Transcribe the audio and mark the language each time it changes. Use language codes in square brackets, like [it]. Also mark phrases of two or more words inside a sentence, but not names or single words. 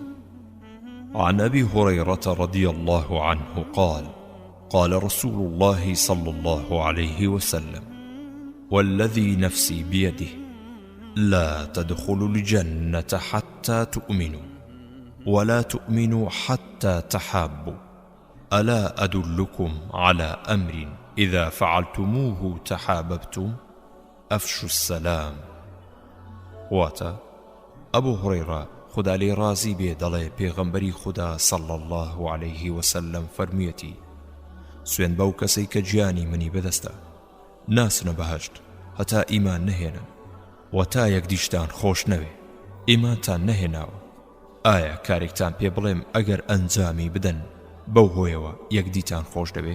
[ar] عن أبي هريرة رضي الله عنه قال: قال رسول الله صلى الله عليه وسلم: والذي نفسي بيده لا تدخلوا الجنة حتى تؤمنوا ولا تؤمنوا حتى تحابوا ألا أدلكم على أمر إذا فعلتموه تحاببتم أفشوا السلام. [ckb] واتا أبو هريرة خدا لي رازي بي دڵێ پێغەمبەری خدا [ar] صلى الله عليه وسلم [ckb] فەرمیەتی: سوێن بەو کەسەی کە گیانی منی بەدەستە، ناسنە بەهەشت هەتا ئیمان نەهێنن و تا یەکدیشتان خۆش نەوێ ئیمانتان نەهێناوە. ئایا کارێکتان پێ بڵێم ئەگەر ئەنجامی بدەن بەو هۆیەوە یەکدیتان خۆش دەبێ؟